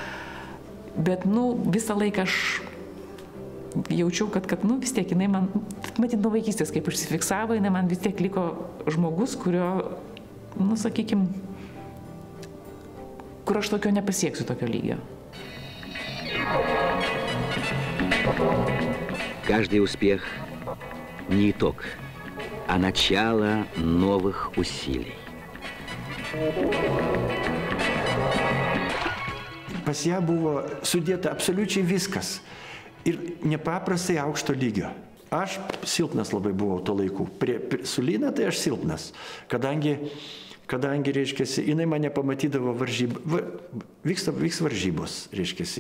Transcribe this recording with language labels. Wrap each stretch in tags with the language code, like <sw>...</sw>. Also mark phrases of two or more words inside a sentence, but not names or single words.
<lt>Bet visą laiką aš jaučiau, kad vis tiek jinai man, matyt, nuo vaikystės kaip užsifiksavo, jinai man vis tiek liko žmogus, kurio, sakykime, kur aš tokio nepasieksiu, tokio lygio.</lt> <ru>Каждый успех не итог, а начало новых усилий.</ru> <lt>Pas ją buvo sudėta absoliučiai viskas ir nepaprastai aukšto lygio. Aš silpnas labai buvau to laikų. Su Lina tai aš silpnas, kadangi, reiškiasi, jinai mane pamatydavo vyks varžybos, reiškiasi.</lt>